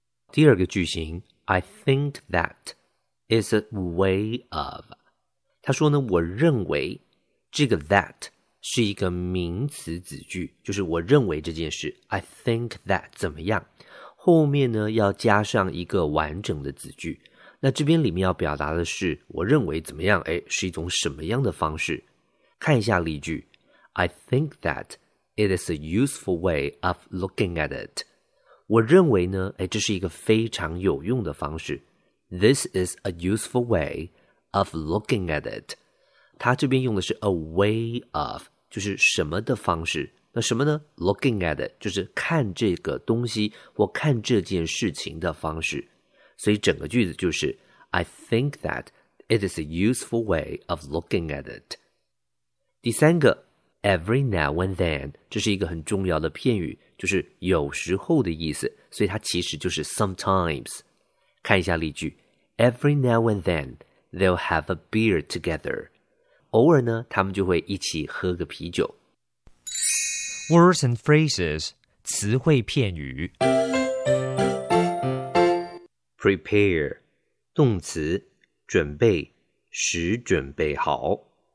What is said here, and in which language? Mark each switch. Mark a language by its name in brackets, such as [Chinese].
[Chinese] 第二个句型 [English] I think that is a way of, [Chinese] 他说呢我认为这个 that 是一个名词子句，就是我认为这件事 I think that 怎么样，后面呢要加上一个完整的子句。那这边里面要表达的是我认为怎么样，哎，是一种什么样的方式。看一下例句， [English] I think that it is a useful way of looking at it. [Chinese] 我认为呢，哎，这是一个非常有用的方式。 [English] This is a useful way of looking at it. [Chinese] 它这边用的是 a way of, 就是什么的方式。那什么呢？ [English] Looking at it, [Chinese] 就是看这个东西或看这件事情的方式。所以整个句子就是 [English] I think that it is a useful way of looking at it. [Chinese] 第三个 [English] Every now and then, [Chinese] 这是一个很重要的片语，就是有时候的意思，所以它其实就是 sometimes. 看一下例句， [English] Every now and then, they'll have a beer together. [Chinese] 偶尔呢，他们就会一起喝个啤酒。 Words and phrases, 词汇片语。 Prepare, 动词，准备，使准备好。